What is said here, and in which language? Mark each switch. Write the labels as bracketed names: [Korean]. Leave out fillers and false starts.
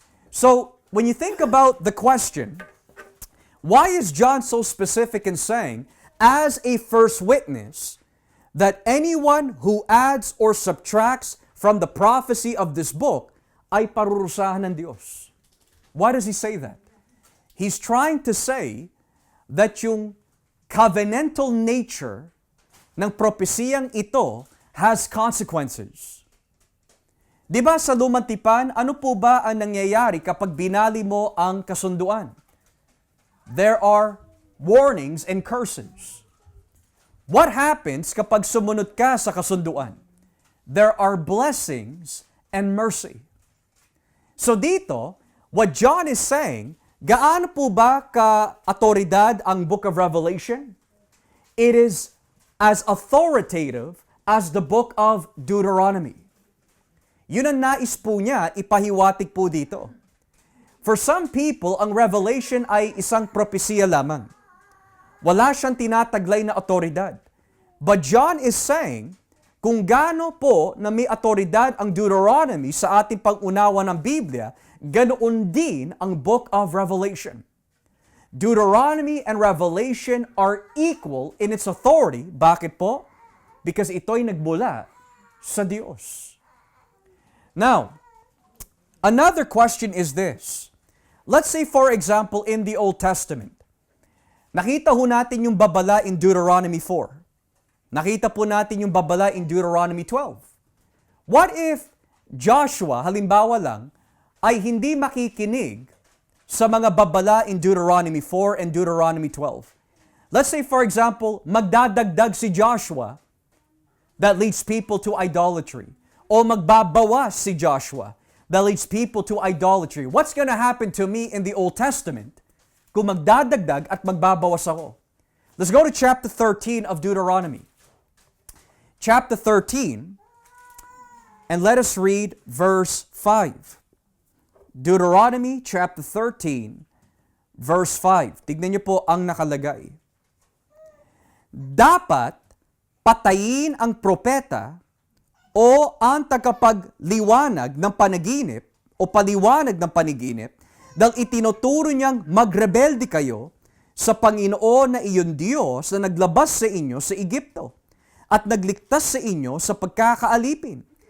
[English] So, when you think about the question, why is John so specific in saying, as a first witness, that anyone who adds or subtracts from the prophecy of this book [Filipino] ay parurusahan ng Diyos? [English] Why does he say that? He's trying to say that yung covenantal nature [Filipino] ng propesiyang ito [English] has consequences. [Filipino] Di ba sa lumang tipan, ano po ba ang nangyayari kapag binali mo ang kasunduan? [English] There are warnings and curses. What happens [Filipino] kapag sumunod ka sa kasunduan? [English] There are blessings and mercy. So dito, what John is saying, [Filipino] gaano po ba ka-autoridad ang [English] Book of Revelation? It is as authoritative as the Book of Deuteronomy. [Filipino] Yun ang nais po niya, ipahiwatig po dito. [English] For some people, [Filipino] ang Revelation ay isang propesiya lamang. Wala siyang tinataglay na autoridad. [English] But John is saying, [Filipino] kung gaano po na may autoridad ang Deuteronomy sa ating pag-unawa ng Biblia, ganoon din ang Book of Revelation. [English] Deuteronomy and Revelation are equal in its authority. [Filipino] Bakit po? Because ito'y nagmula sa Diyos. [English] Now, another question is this. Let's say, for example, in the Old Testament, [Filipino] nakita ho natin yung babala [English] in Deuteronomy 4. [Filipino] Nakita po natin yung babala in Deuteronomy 12. [English] What if Joshua, [Filipino] halimbawa lang, ay hindi makikinig sa mga babala in Deuteronomy 4 and Deuteronomy 12? [English] Let's say, for example, [Filipino] magdadagdag si Joshua [English] that leads people to idolatry. [Filipino] O magbabawas si Joshua [English] that leads people to idolatry. What's going to happen to me in the Old Testament [Filipino] kung magdadagdag at magbabawas ako? [English] Let's go to chapter 13 of Deuteronomy. Chapter 13, and let us read verse 5. Deuteronomy chapter 13, verse 5. [Filipino] Tignan niyo po ang nakalagay. Dapat patayin ang propeta o ang tagapagliwanag ng panaginip o paliwanag ng panaginip dahil itinuturo niyang magrebelde kayo sa Panginoon na iyong Diyos na naglabas sa inyo sa Egypto at nagligtas sa inyo sa pagkakaalipin.